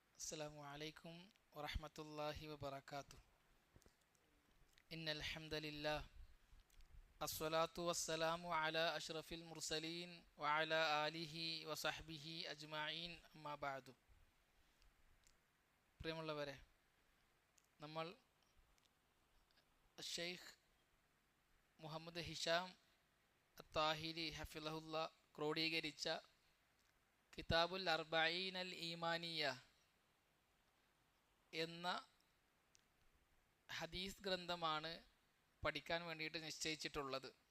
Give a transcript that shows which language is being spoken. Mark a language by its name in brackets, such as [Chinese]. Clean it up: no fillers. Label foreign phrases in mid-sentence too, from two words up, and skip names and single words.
[Arabic] السلام عليكم ورحمة الله وبركاته. إن الحمد لله الصلاة والسلام على أشرف المرسلين وعلى آله وصحبه أجمعين أما بعد. [Malayalam] പ്രിയമുള്ളവരെ, നമ്മൾ ഷെയ്ഖ് മുഹമ്മദ് ഹിഷാം അത്താഹിരി ഹഫിളഹുല്ല ക്രോഡീകരിച്ച കിതാബുൽ അർബഈൻ അൽ ഈമാനിയ എന്ന ഹദീസ് ഗ്രന്ഥമാണ് പഠിക്കാൻ വേണ്ടിയിട്ട് നിശ്ചയിച്ചിട്ടുള്ളത്.